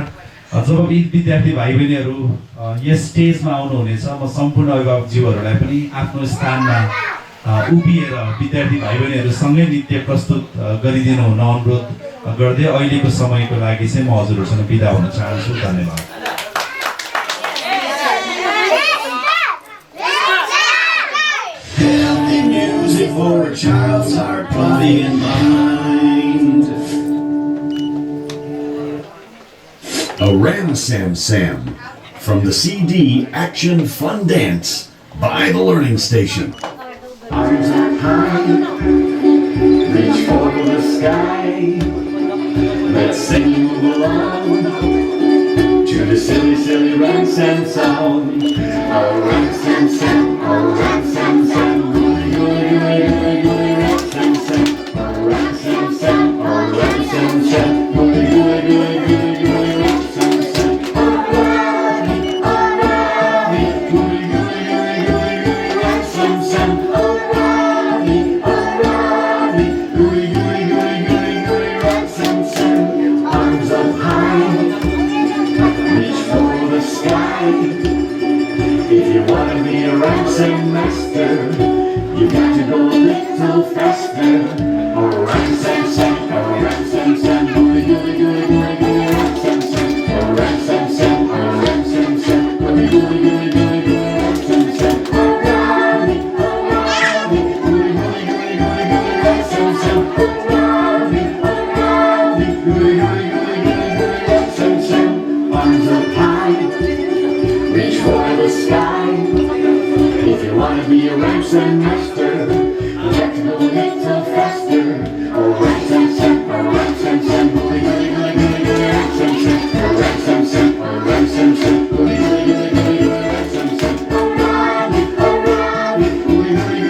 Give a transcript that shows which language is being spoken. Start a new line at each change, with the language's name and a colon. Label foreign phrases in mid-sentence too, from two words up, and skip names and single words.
Nepali: जब यी विद्यार्थी भाइ बहिनीहरू यस स्टेजमा आउनुहुनेछ, म सम्पूर्ण अभिभावकज्यूहरूलाई पनि आफ्नो स्थानमा उभिएर विद्यार्थी भाइ बहिनीहरूसँगै नृत्य प्रस्तुत गरिदिनु हुन अनुरोध गर्दै अहिलेको समयको लागि चाहिँ म हजुरहरूसँग बिदा हुन चाहन्छु। धन्यवाद।
English: Healthy music for a child's heart, body and mind. A Ram Sam Sam from the CD Action Fun Dance by the Learning Station. Arms up high, reach for the sky. Let's sing move along to the silly, silly Ram Sam song. Oh, Ram Sam Sam, oh, Ram Sam Sam. Gooey, gooey, gooey, gooey, gooey, Ram Sam Sam. Oh, Ram Sam Sam, oh, Ram Sam Sam. Gooey, gooey, gooey, gooey, gooey, Ram Sam Sam. Oh, Ravi, gooey, gooey, gooey, gooey, gooey, Ram Sam Sam. Oh, Ravi, gooey, gooey, gooey, gooey, gooey, Ram Sam Sam. Arms up high, reach for the sky. If you wanna be a Ram Sam master, you got to go a little faster. Oh, Ram Sam Sam, oh, Ram Sam Sam, gooey, gooey, gooey, gooey, gooey, Ram Sam Sam. Oh, Ram Sam Sam, oh, Ram Sam Sam, gooey, gooey, gooey, gooey, gooey, Ram Sam Sam. Oh, Ravi, gooey, gooey, gooey, gooey, gooey, Ram Sam Sam. Oh, Ravi, gooey, gooey, gooey, gooey, gooey, Ram Sam Sam. Arms up high, reach for the sky. If you wanna be a Ram Sam master, you got to go a little faster. Oh, Ram Sam Sam, oh, Ram Sam Sam, gooey, gooey, gooey, gooey, gooey, Ram Sam Sam. Oh, Ram Sam Sam, oh, Ram Sam Sam, gooey, gooey, gooey, gooey, gooey, Ram Sam Sam. Oh, Ravi, gooey, gooey,